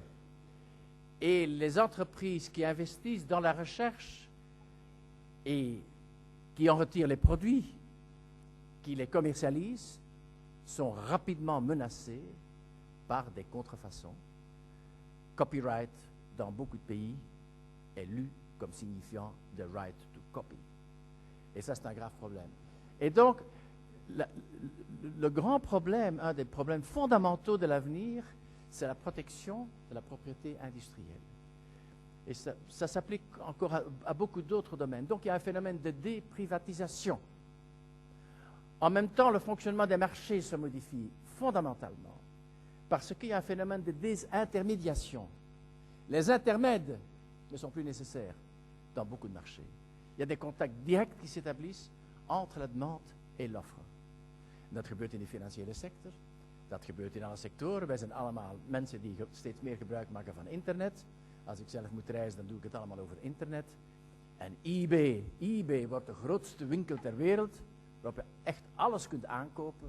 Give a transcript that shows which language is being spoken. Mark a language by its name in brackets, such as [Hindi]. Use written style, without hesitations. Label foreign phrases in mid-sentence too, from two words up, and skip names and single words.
[French] Et les entreprises qui investissent dans la recherche et qui en retirent les produits, qui les commercialisent, sont rapidement menacées par des contrefaçons. Copyright, dans beaucoup de pays, est lu comme signifiant [English] the right to copy. [French] Et ça, c'est un grave problème. Et donc, le grand problème, un des problèmes fondamentaux de l'avenir, c'est la protection de la propriété industrielle. Et ça s'applique encore à beaucoup d'autres domaines. Donc, il y a un phénomène de déprivatisation. En même temps, le fonctionnement des marchés se modifie fondamentalement parce qu'il y a un phénomène de désintermédiation. Les intermèdes ne sont plus nécessaires dans beaucoup de marchés. Il y a des contacts directs qui s'établissent entre la demande en l'offre. [Dutch] Dat gebeurt in de financiële sector, dat gebeurt in alle sectoren. Wij zijn allemaal mensen die steeds meer gebruik maken van internet. Als ik zelf moet reizen, dan doe ik het allemaal over internet. En eBay wordt de grootste winkel ter wereld, waarop je echt alles kunt aankopen.